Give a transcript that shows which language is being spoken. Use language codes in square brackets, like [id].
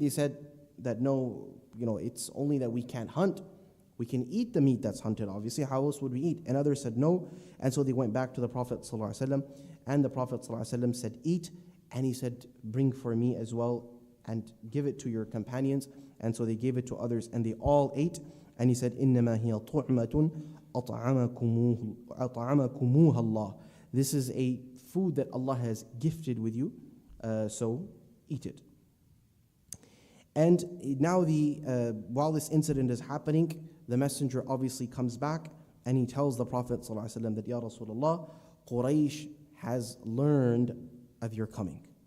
[en] They said that no, it's only that we can't hunt. We can eat the meat that's hunted, obviously. How else would we eat? And others said no. And so they went back to the Prophet ﷺ, and the Prophet ﷺ said, eat. And he said, bring for me as well and give it to your companions. And so they gave it to others and they all ate. [ar] And he said, إِنَّمَا هِيَ طُعْمَةٌ أَطْعَمَكُمُوهَ اللَّهُ. [en] This is a food that Allah has gifted with you, so eat it. And now while this incident is happening, the messenger obviously comes back and he tells the Prophet ﷺ that, Ya Rasulullah, Quraysh has learned of your coming.